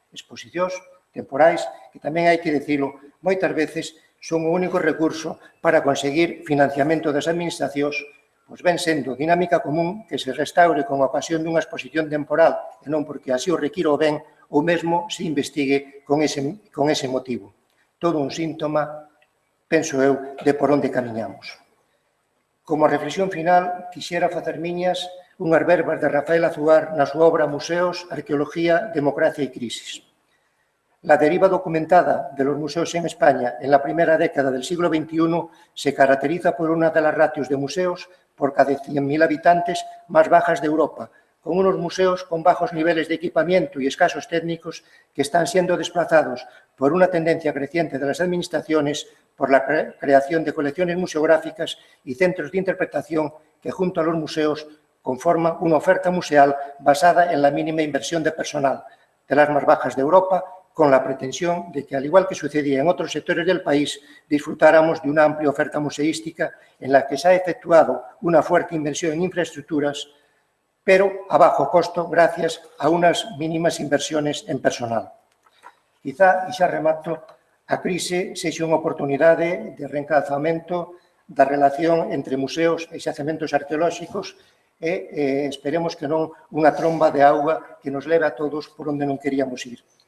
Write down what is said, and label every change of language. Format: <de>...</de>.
<gl>Exposicións temporais que tamén hai que dicilo, moitas veces son o único recurso para conseguir financiamento das administracións, pois ven sendo dinámica común que se restaure con ocasión dunha exposición temporal e non porque así o requira o ben ou mesmo se investigue con ese motivo. Todo un síntoma, penso eu, de por onde camiñamos. Como reflexión final, quixera facer miñas unhas verbas de Rafael Azuar na súa obra Museos, Arqueología, Democracia y Crisis.</gl> <es>La deriva documentada de los museos en España en la primera década del siglo XXI se caracteriza por una de las ratios de museos por cada 100.000 habitantes más bajas de Europa, con unos museos con bajos niveles de equipamiento y escasos técnicos que están siendo desplazados por una tendencia creciente de las administraciones por la creación de colecciones museográficas y centros de interpretación que, junto a los museos, conforman una oferta museal basada en la mínima inversión de personal, de las más bajas de Europa, con la pretensión de que, al igual que sucedía en otros sectores del país, disfrutáramos de una amplia oferta museística en la que se ha efectuado una fuerte inversión en infraestructuras, pero a bajo costo gracias a unas mínimas inversiones en personal.</es> <gl>Quizá, e xa remato, a crise sexa unha oportunidade de reencalzamento da relación entre museos e xacementos arqueolóxicos e esperemos que non unha tromba de auga que nos leve a todos por onde non queríamos ir.</gl>